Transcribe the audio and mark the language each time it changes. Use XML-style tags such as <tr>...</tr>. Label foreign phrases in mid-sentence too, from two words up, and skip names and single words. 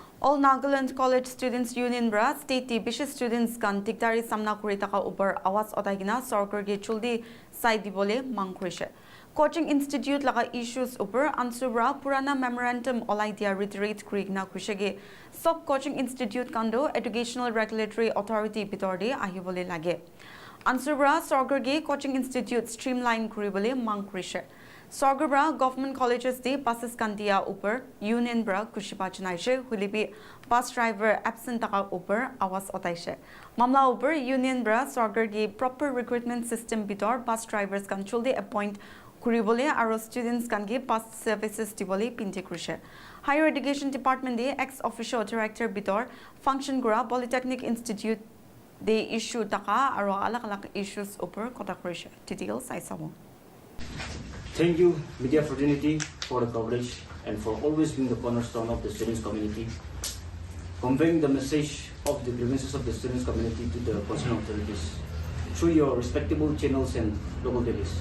<nag>All Nagaland College Students Union bra state bishi students kan tiktari samna kuri taka upar awas otaigina sarkar ge chuldi sai dibole mang krise.</nag> <en>Coaching Institute</en> <nag>laga issues upar answer bra purana memorandum olai dia reiterate krigna krishege sub Coaching Institute kando Educational Regulatory Authority bitordi ahibole lage. Answer bra sarkar ge</nag> <en>Coaching Institute</en> <nag>streamline kuribole mang krise. Sarkar bra</nag> <en>government colleges</en> <nag>de buses kandia upar union bra kushipa chanaise hulibi</nag> <en>bus driver absent</en> <nag>taka upar awas otaise. Mamla upar union bra sarkar ge</nag> <en>proper recruitment system</en> <nag>bitor</nag> <en>bus drivers</en> <nag>kan chuldi appoint kuribole aro students kan ge</nag> <en>bus services</en> <nag>dibole pinte krise. Higher Education Department de</nag> <en>ex officio director</en> <nag>bitor function gura Polytechnic Institute de issue taka aro alak issues upar kota krise.</nag> <en>Details I saw. Thank you, media fraternity, for the coverage and for always being the cornerstone of the students' community, conveying the message of the grievances of the students' community to the concerned authorities through your respectable channels and local dailies.</en>